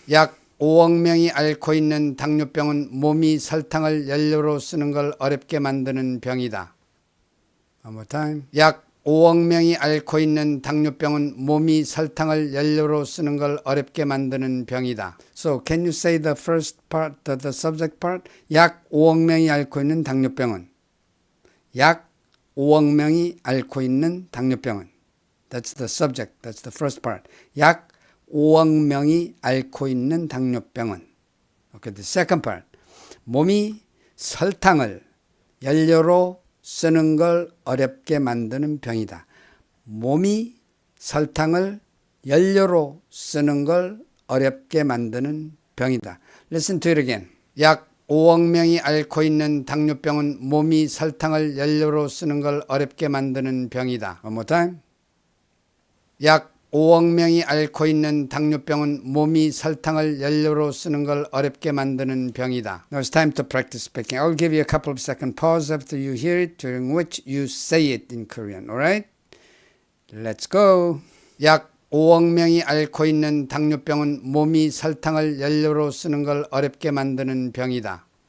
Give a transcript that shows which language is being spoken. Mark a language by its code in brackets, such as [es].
[ko] 약 5억 명이 앓고 있는 당뇨병은 몸이 설탕을 연료로 쓰는 걸 어렵게 만드는 병이다. [en] One more time. [ko] 약 5억 명이 앓고 있는 당뇨병은 몸이 설탕을 연료로 쓰는 걸 어렵게 만드는 병이다. [en] So, can you say the first part, the subject part? [ko] 약 5억 명이 앓고 있는 당뇨병은 약 5억 명이 앓고 있는 당뇨병은 [en] That's the subject, that's the first part. [ko] 약 5억 명이 앓고 있는 당뇨병은 [en] Okay, the second part. [ko] 몸이 설탕을 연료로 쓰는 걸 어렵게 만드는 병이다. 몸이 설탕을 연료로 쓰는 걸 어렵게 만드는 병이다. [en] Listen to it again. [ko] 약 5억 명이 앓고 있는 당뇨병은 몸이 설탕을 연료로 쓰는 걸 어렵게 만드는 병이다. [en] One more time. [ko] 약 5억 명이 앓고 있는 당뇨병은 몸이 설탕을 연료로 쓰는 걸 어렵게 만드는 병이다. [en] Now it's time to practice speaking. I'll give you a couple of second pause after you hear it, during which you say it in Korean. Alright? Let's go. [ko] 약 5억 명이 앓고 있는 당뇨병은 몸이 설탕을 연료로 쓰는 걸 어렵게 만드는 병이다.